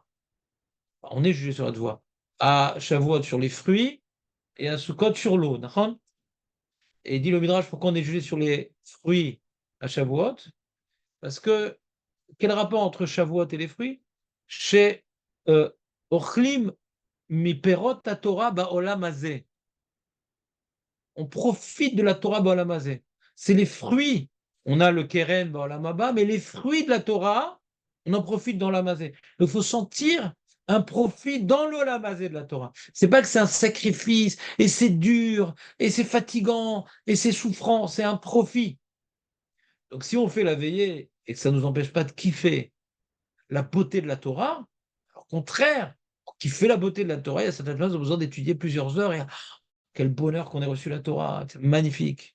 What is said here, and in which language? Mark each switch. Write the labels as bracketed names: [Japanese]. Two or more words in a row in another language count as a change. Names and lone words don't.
[French] On est jugé sur la dvoie. À Shavuot, sur les fruits, et à Sukkot, sur l'eau. D'accord. Et il dit le Midrash, pourquoi on est jugé sur les fruits à Shavuot? Parce que, quel rapport entre Shavuot et les fruits? [Hebrew] שאוכלים מפירות תורה בעולם הזה. [French] On profite de la [Hebrew] תורה בעולם הזה. [French] C'est les fruits. On a le keren [Hebrew] בעולם הבא, [French] mais les fruits de la Torah, on en profite dans [Hebrew] העולם הזה. [French] Il faut sentir un profit dans [Hebrew] העולם הזה [French] de la Torah. C'est pas que c'est un sacrifice, et c'est dur, et c'est fatigant, et c'est souffrant, c'est un profit. Donc si on fait la veillée et que ça ne nous empêche pas de kiffer la beauté de la Torah, au contraire, pour kiffer la beauté de la Torah, il y a certaines personnes qui ont besoin d'étudier plusieurs heures et quel bonheur qu'on ait reçu la Torah, c'est magnifique.